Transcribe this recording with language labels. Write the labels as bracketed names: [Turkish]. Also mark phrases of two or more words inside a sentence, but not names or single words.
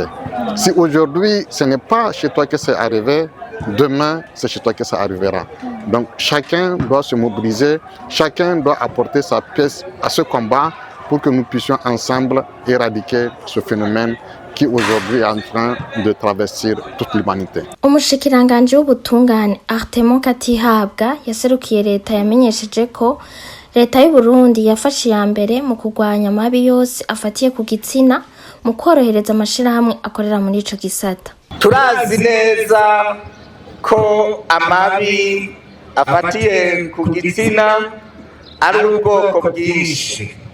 [French] Si aujourd'hui ce n'est pas chez toi que c'est arrivé, demain c'est chez toi que ça arrivera. Donc chacun doit se mobiliser, chacun doit apporter sa pièce à ce combat pour que nous puissions ensemble éradiquer ce phénomène qui aujourd'hui est en train de travestir toute l'humanité. [Rundi] Umushikiranganji w'ubutungane Artemon Katihabwa yaserukiye leta yamenyesheje ko leta y'u Burundi yafashe ya mbere mu kurwanya amabi yose afatiye ku gitsina mu korohereza amashirahamwe akorera muri ico gisata. Turazi neza ko amabi afatiye ku gitsina ari ubwoko bwinshi.